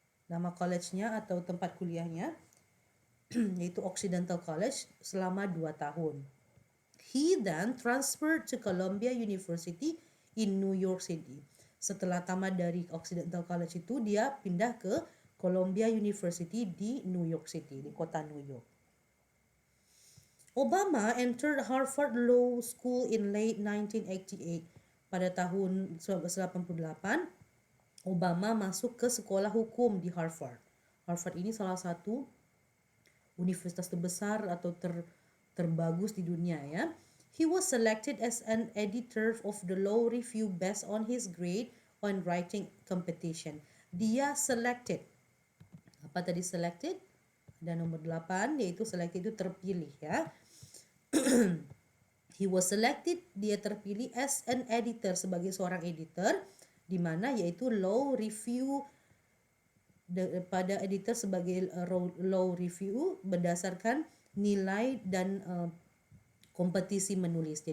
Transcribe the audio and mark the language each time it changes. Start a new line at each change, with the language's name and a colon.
Indonesian: Nama college-nya atau tempat kuliahnya yaitu Occidental College selama 2 tahun.
English: He then transferred to Columbia University in New York City.
Indonesian: Setelah tamat dari Occidental College itu, dia pindah ke Columbia University di New York City, di kota New York.
English: Obama entered Harvard Law School in late 1988.
Indonesian: Pada tahun 1988, Obama masuk ke sekolah hukum di Harvard. Harvard ini salah satu universitas terbesar atau terbagus di dunia ya.
English: He was selected as an editor of the Law Review based on his grade on writing competition.
Indonesian: Dia selected. Apa tadi selected? Ada nomor 8, yaitu selected itu terpilih ya.
English: He was selected,
Indonesian: dia terpilih
English: as an editor,
Indonesian: sebagai seorang editor, di mana yaitu Law Review, pada editor sebagai Law Review berdasarkan nilai dan kompetisi menulis.